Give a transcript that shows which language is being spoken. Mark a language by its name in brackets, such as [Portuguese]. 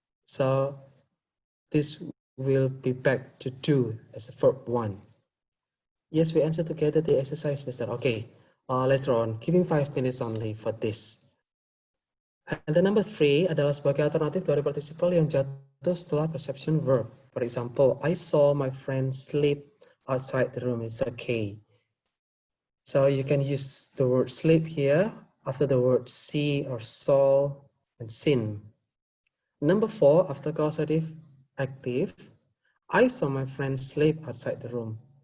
[English] So this will be back to do as a verb one. Yes, we answer together the exercise, Mister. Okay, later on, giving 5 minutes only for this. And the number 3 [Indonesian] adalah sebagai alternatif dari participle yang jatuh setelah perception verb. [English] For example, I saw my friend sleep outside the room. It's okay. So you can use the word sleep here after the word see or saw and seen. Number 4, after causative active, I saw my friend sleep outside the room.